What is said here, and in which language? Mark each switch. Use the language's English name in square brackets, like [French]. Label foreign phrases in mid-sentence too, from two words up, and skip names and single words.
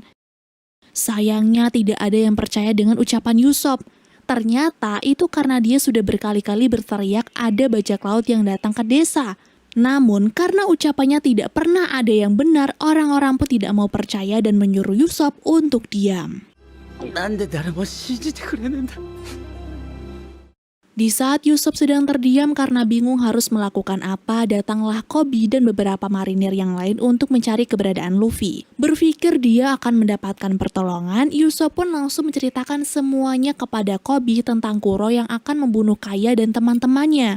[Indonesian] Sayangnya tidak ada yang percaya dengan ucapan Usopp. Ternyata itu karena dia sudah berkali-kali berteriak ada bajak laut yang datang ke desa. Namun karena ucapannya tidak pernah ada yang benar, orang-orang pun tidak mau percaya dan menyuruh Usopp untuk diam. [Japanese] なんで誰も信じてくれねえんだ [Indonesian] Di saat Usopp sedang terdiam karena bingung harus melakukan apa, datanglah Koby dan beberapa marinir yang lain untuk mencari keberadaan Luffy. Berpikir dia akan mendapatkan pertolongan, Usopp pun langsung menceritakan semuanya kepada Koby tentang Kuro yang akan membunuh Kaya dan teman-temannya.